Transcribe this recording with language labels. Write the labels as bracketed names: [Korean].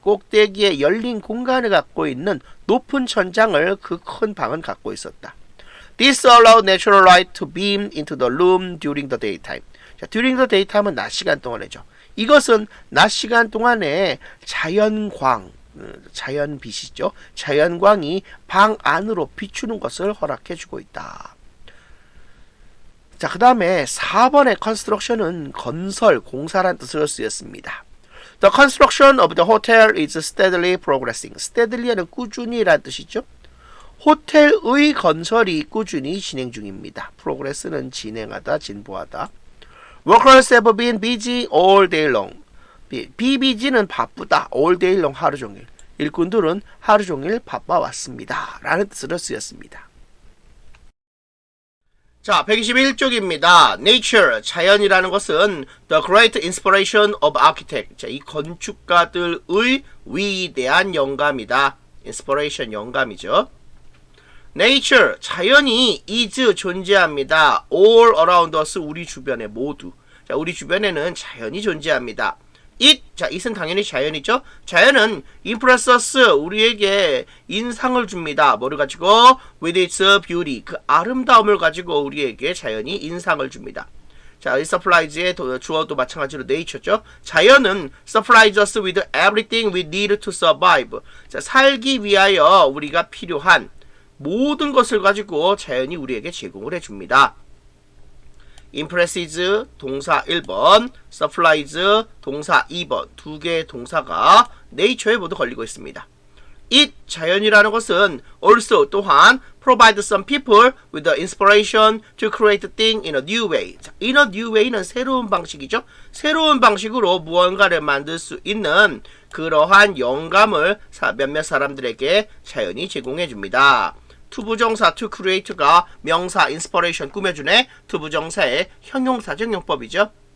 [Korean] 꼭대기에 열린 공간을 갖고 있는 높은 천장을 그 큰 방은 갖고 있었다. [English] This allowed natural light to beam into the room during the daytime. [Korean] 자, [English] during the daytime [Korean] 은 낮 시간 동안이죠. 이것은 낮 시간 동안에 자연광, 자연빛이죠. 자연광이 방 안으로 비추는 것을 허락해주고 있다. 자, 그 다음에 4번의 construction은 건설, 공사란 뜻으로 쓰였습니다. [English] The construction of the hotel is steadily progressing. [Korean] steadily,는 꾸준히란 뜻이죠. 호텔의 건설이 꾸준히 진행 중입니다. progress는 진행하다, 진보하다. [English] Workers have been busy all day long. be busy는 [Korean] 바쁘다, [English] all day long, [Korean] 하루 종일. 일꾼들은 하루 종일 바빠왔습니다. 라는 뜻으로 쓰였습니다. 자, 121쪽입니다. [English] Nature, [Korean] 자연이라는 것은 [English] the great inspiration of architect. [Korean] 자, 이 건축가들의 위대한 영감이다. inspiration, 영감이죠. Nature, 자연이 is, 존재합니다. [English] all around us, [Korean] 우리 주변에 모두. 자, 우리 주변에는 자연이 존재합니다. it, 자, it은 당연히 자연이죠. 자연은 [English] impress us, [Korean] 우리에게 인상을 줍니다. 뭐를 가지고? [English] with its beauty, [Korean] 그 아름다움을 가지고 우리에게 자연이 인상을 줍니다. 자, 이 supplies의 주어도 마찬가지로 nature죠. 자연은 [English] supplies us with everything we need to survive. [Korean] 자, 살기 위하여 우리가 필요한 모든 것을 가지고 자연이 우리에게 제공을 해줍니다. impresses 동사 1번, supplies 동사 2번 두 개의 동사가 nature에 모두 걸리고 있습니다. [English] it [Korean] 자연이라는 것은 [English] also [Korean] 또한 [English] provide some people with the inspiration to create a thing in a new way. [Korean] 자, [English] in a new way [Korean] 는 새로운 방식이죠. 새로운 방식으로 무언가를 만들 수 있는 그러한 영감을 몇몇 사람들에게 자연이 제공해 줍니다. 투부정사 to create가 명사 inspiration 꾸며주네. 투부정사의 형용사적 용법이죠.